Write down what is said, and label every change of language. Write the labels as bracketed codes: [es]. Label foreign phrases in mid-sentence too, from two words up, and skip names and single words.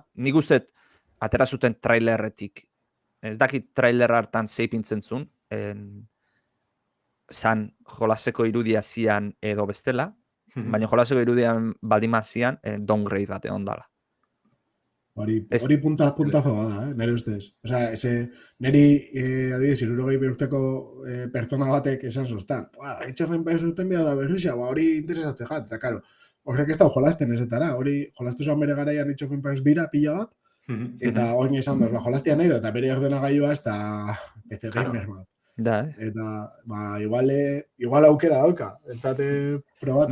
[eu] Nik uste atera zuten trailerretik. Ez dakit trailer hartan zeipintzen zuen, zan jolaseko irudia zian edo bestela, baina jolaseko irudian baldima zian downgrade bat egon dala. Hori puntazo bada, nire ustez. Osea, niri adibidez 60 urteko pertsona batek esan zoztan. Age of Empires urten bia da berrixa, hori interesatze jat, eta karo, horrek ez da jolasten ezetara, hori jolastu zuen bere garaian Age of Empires bira pila bat, eta oin esan dut, jolastia nahi da, eta bere ordenagailua ez da [en] PC gamer [eu] bat. Da, Eta, igual aukera dauka, entzate probatu.